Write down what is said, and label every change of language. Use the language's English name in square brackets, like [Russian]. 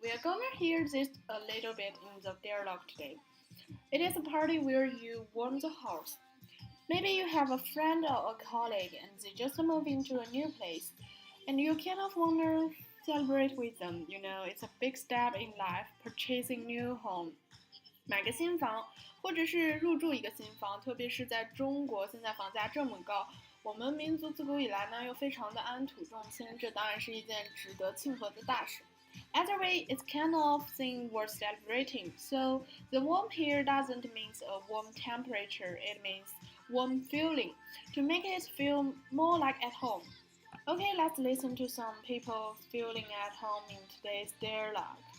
[English] We are going to hear this a little bit in the dialogue today. It is a party where you warm the house. Maybe you have a friend or a colleague and they just moved into a new place. And you kind of want to celebrate with them. You know, it's a big step in life, purchasing new home. [Chinese] 买个新房，或者是入住一个新房，特别是在中国，现在房价这么高，我们民族自古以来呢又非常的安土重迁，这当然是一件值得庆贺的大事。 [English] Either way, it's kind of thing worth celebrating. So the warm here doesn't mean a warm temperature, it means warm feeling, to make it feel more like at home. Okay, let's listen to some people feeling at home in today's dialogue.